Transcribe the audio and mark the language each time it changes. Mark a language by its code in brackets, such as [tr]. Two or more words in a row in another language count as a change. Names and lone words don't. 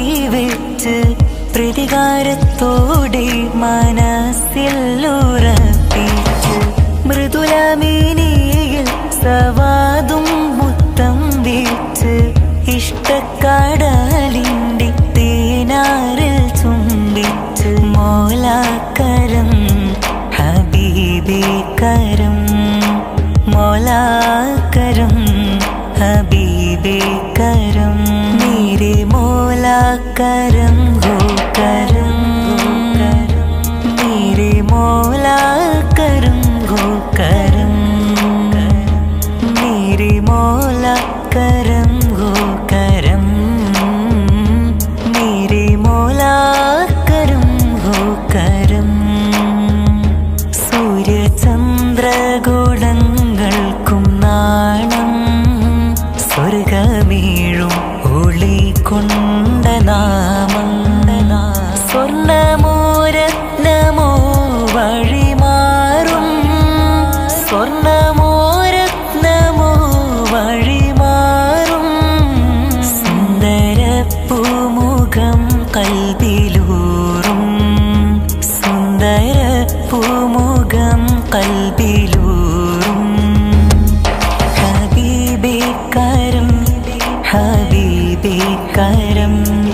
[ml] വെച്ച് പ്രതികാരത്തോടെ മനസ്സിൽ ഉറപ്പിച്ച് മൃദുലമേനിയിൽ സവാദും മുത്തം വെച്ച് ഇഷ്ടക്കടലിൻ്റെ തേനാറിൽ ചുംബിച്ച് മോലാക്കരം ഹബീബേ കരം [hi] മോലാക്കരം हबीबे करम मेरे मौला करम हो करम मेरे मौला करम हो करम मेरे मौला करम हो करम मेरे मौला करम हो करम. [ml] സൂര്യചന്ദ്രഗോളങ്ങൾക്കും നാണം സ്വർഗമീഴും ഒളി കൊണ്ട നാമം സ്വർണമോരത്നമോ വഴിമാറും സ്വർണമോരത്നമോ വഴിമാറും സുന്ദര പൂമുഖം കൽബിലൂറും സുന്ദര പൂമുഖം കൽബിലൂറും ഹബീബേ കരം ഹബീബേ കരം